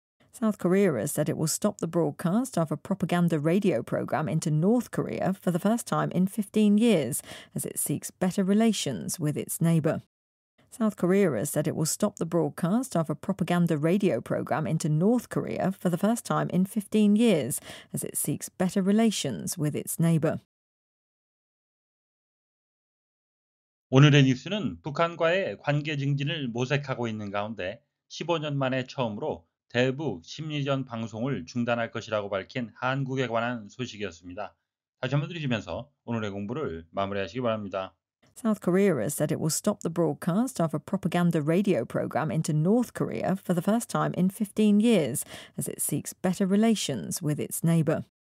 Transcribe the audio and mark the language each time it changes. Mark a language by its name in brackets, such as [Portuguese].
[English] South Korea has said it will stop the broadcast of a propaganda radio program into North Korea for the first time in 15 years as it seeks better relations with its neighbour. South Korea has said it will stop the broadcast of a propaganda radio program into North Korea for the first time in 15 years as it seeks better relations with its neighbour. [Korean] 오늘의 뉴스는 북한과의 관계 증진을 모색하고 있는 가운데 15년 만에 처음으로 대북 심리전 방송을 중단할 것이라고 밝힌 한국에 관한 소식이었습니다. 다시 한번 들으시면서 오늘의 공부를 마무리하시기 바랍니다. [English] South Korea has said it will stop the broadcast of a propaganda radio program into North Korea for the first time in 15 years as it seeks better relations with its neighbour.